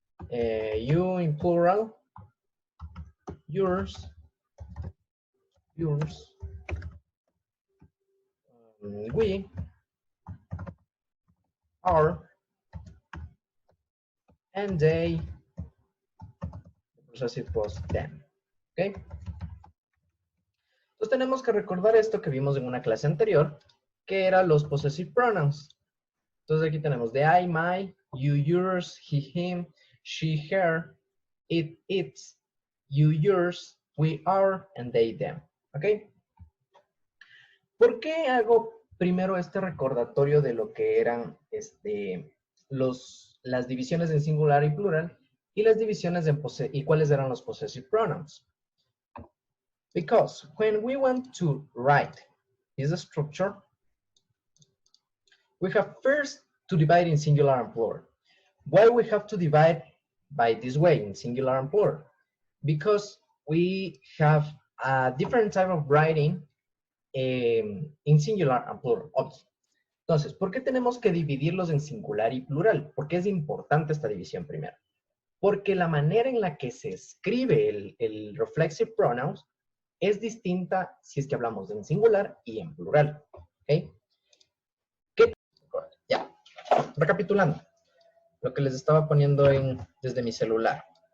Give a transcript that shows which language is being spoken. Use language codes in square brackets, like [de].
[en] You in plural, yours, yours. We, our, and they, the possessive was them. ¿Ok? [es] Entonces tenemos que recordar esto que vimos en una clase anterior, que eran los possessive pronouns. Entonces aquí tenemos de [en] I, my, you, yours, he, him, she, her, it, its, you, yours, we, our, and they, them. ¿Ok? [es] ¿Por qué hago primero este recordatorio de lo que eran las divisiones en singular y plural y las divisiones y cuáles eran los possessive pronouns? [en] Because when we want to write this structure, we have first to divide in singular and plural. Why we have to divide by this way, in singular and plural? Because we have a different type of writing in singular and plural, obviously. [es] Entonces, ¿por qué tenemos que dividirlos en singular y plural? ¿Por qué es importante esta división primero? Porque la manera en la que se escribe el reflexive pronouns es distinta si es que hablamos en singular y en plural. ¿Ok? Ya, recapitulando lo que les estaba poniendo desde mi celular.